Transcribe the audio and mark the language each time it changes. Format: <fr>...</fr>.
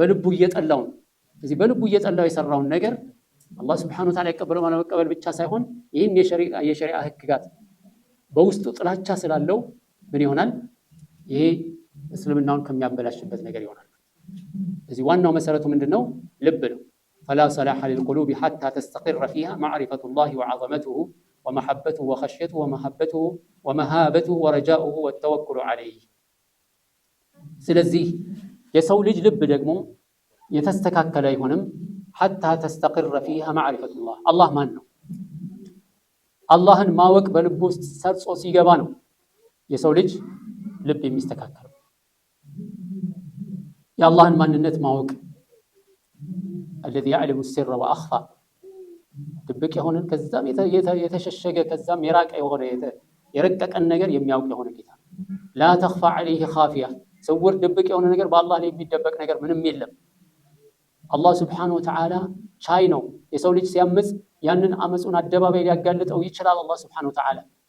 <am>በልቡ እየጠላው ነው። ስለዚህ በልቡ እየጠላው የሰራውን ነገር አላህ Subhanahu Wa Ta'ala ይቀበለው ማለት መቀበል ብቻ ሳይሆን ይህን የሸሪዓ ህግጋት በውስጡ ጥላቻ ስላለው ምን ይሆናል? ይሄ እስልምናውን ከሚያበላሽበት ነገር ይሆናል። ስለዚህ ዋናው መሰረቱ ምንድነው? ልብ ነው።</am> <ar>فلا صلاح للقلوب حتى تستقر فيها معرفة الله وعظمته ومحبته وخشيته ومحبته ومهابته ورجاؤه والتوكل عليه።</ar> <am>ስለዚህ የሰው ልጅ ልብ ደግሞ የተስተካከለ አይሆንም</am> <ar>حتى تستقر فيها معرفة الله።</ar> <am>አላህ ማን ነው? አላህን ማወቅ በልብ ውስጥ ሰርጾ ሲገባ ነው የሰው ልጅ ልብ የሚስተካከለው። የአላህን ማንነት ማወቅ</am> <ar>الذي يعلم السر وأخفى</ar> <am>ድብቅ የሆነ ከዛም የተሸሸገ ከዛም የራቀ የሆነ የረቀቀን ነገር የሚያውቅ የሆነ ጌታ</am> <ar>لا تخفى عليه خافية።</ar> <am>ስውር ድብቅ የሆነ ነገር በአላህ ላይ የሚደበቅ ነገር ምንም የለም። አላህ Subhanahu Wa Ta'ala ቻይ ነው። የሰው ልጅ ሲያምጽ ያንን አመጹን አደባባይ ሊያጋልጠው ይችላል አላህ Subhanahu Wa Ta'ala።</am>